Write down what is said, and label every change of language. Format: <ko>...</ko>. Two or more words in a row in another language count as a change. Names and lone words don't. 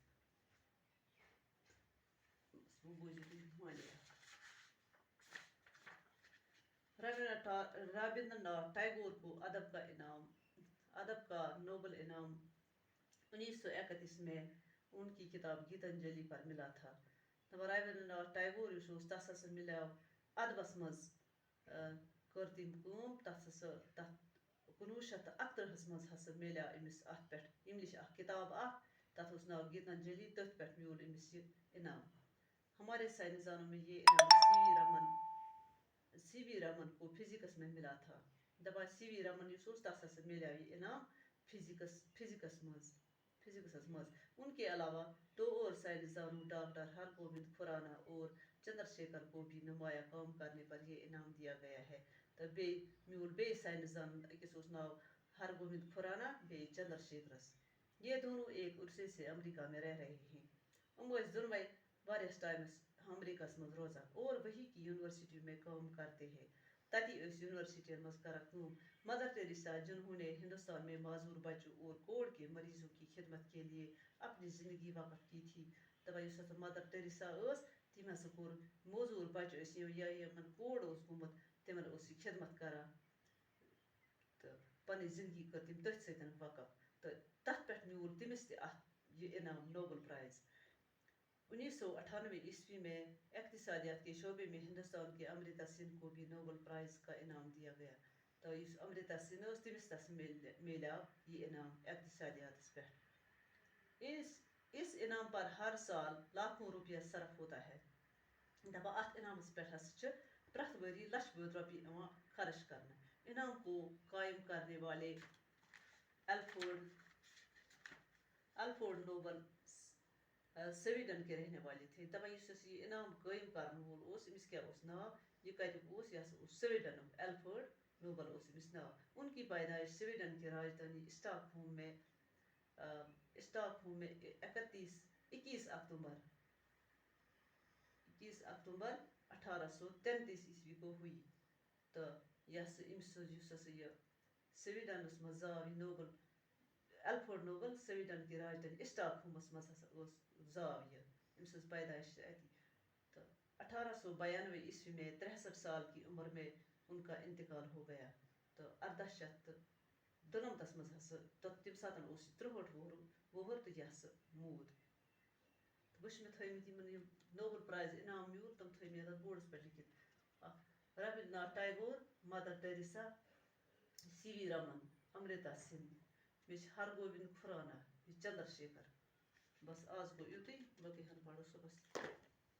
<ur>رابندر ناتھ ٹیگور کو ادب کا نوبل انعام 1931 میں ان کی کتاب گیتانجلی پر ملا تھا.</ur> <ks>رابندر ناتھ ٹیگور تس ملیو ادبس مز کر تم کام. 1931 مز ملیو امس ات پہ انگلش کتاب تت ناو گیتانجلی. تھی پہ میول امس یہ انعام.</ks> <ur>ہمارے سائنسدانوں میں یہ انعام سی وی رمن کو فزکس میں ملا تھا.</ur> <ks>سی وی رمن تس ملیو یہ انعام فزکس مز.</ks> <ur>ان کے علاوہ دو اور سائنسدانوں ڈاکٹر ہرگوبند کھرانا اور چندر شیکھر کو بھی نمایاں کام کرنے پر یہ انعام دیا گیا ہے.</ur> <ks>تو میول سائنسدان اکس ناو ہرگوبند کھرانا بی چندر شیکھرس.</ks> <ur>یہ دونوں ایک عرصے سے امریکہ میں رہ رہے ہیں.</ur> <ks>دونوے واریاہس ٹائمس امریکہ مز روزان</ks> <ur>اور وہی کی یونیورسٹیوں میں کام کرتے ہیں.</ur> <ks>تتی یونیورسٹین مز کران کام.</ks> <ur>مدر ٹیریسا، جنہوں نے ہندوستان میں معذور بچوں اور کوڑ کے مریضوں کی خدمت کے لیے اپنی زندگی وقف کی تھی.</ur> <ks>دپان مدر ٹیریسا تم کور معذور بچہ یمن کوڑ گومت تمن خدمت کران تو پن زندگی کر تم تھی ستن وقف. تو تت پہ میول تمس یہ انعام نوبل پرائز.</ks> <ur>1998 میں اقتصادیات کے شعبے میں ہندوستان کے امرتیا سین کو بھی نوبل پرائز کا انعام دیا گیا.</ur> <ks>تو امرتیا سین تس ملیو یہ انعام اقتصادیات پہ.</ks> <ur>اس انعام پر ہر سال لاکھوں روپیہ صرف ہوتا ہے.</ur> <ks>دپان ات انعامس پہ پریت وری لچھ بوت روپیہ خرچ کرنا.</ks> <ur>انعام کو قائم کرنے والے الفریڈ نوبل سویڈن کے رہنے والے تھے.</ur> <ks>دپان یہ انعام قائم کرنے وول امس کیا ناو، یہ کتک یہ سویڈن. الفریڈ نوبل امس ناو.</ks> <ur>ان کی پیدائش سویڈن کی راجدھانی اسٹاک ہوم میں 21 اکتوبر 1833 کو ہوئی.</ur> <ks>تو امس یہ سویڈنس مز زاو یہ نوبل. الفریڈ نوبل سویڈن کی راجدھانی اسٹاک ہومس مز زاو یہ. امس پیدائش اتی.</ks> <ur>تو 1892 میں 63 سال کی عمر میں ان کا انتقال ہو گیا.</ur> <ks>تو 1892 مز تم سات 63 وہر تو یہ مود. وچ میں تھمت نوبل پرائز انعام میول تم تھے میں بورڈس پہ لکھت. رابندر ناتھ ٹیگور، مدر ٹیریسا، سی وی رمن، امرتا سین، ہرگوبند کھرانا، چندر شیکھر. بس آج گو یوتھی باقی ہن پڑھو صبح.</ks>